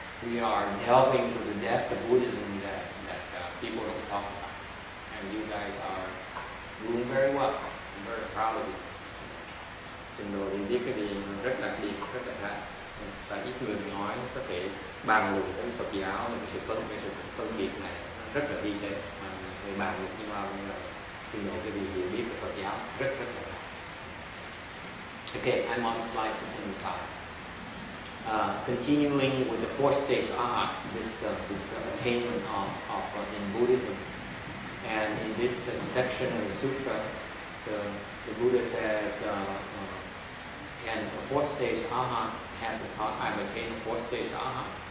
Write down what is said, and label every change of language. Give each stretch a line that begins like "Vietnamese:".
English: We are delving to the depth of Buddhism that people don't talk about. And you guys are doing very well. I'm very proud of you.
Vietnamese: Trình độ thì biết cái gì rất là điệp, rất là khá. Và ít người nói có thể bàn luận với Phật giáo về cái sự phân biệt này rất là vi tế. Người bàn luận như bao nhiêu là trình độ cái gì hiểu biết về Phật giáo rất là cao.
English: Okay, I'm on slide 275. Continuing with the fourth stage Arhat, this attainment of in Buddhism, and in this section of the sutra, the Buddha says, and the fourth stage Arhat has the thought, I've attained the fourth stage Arhat.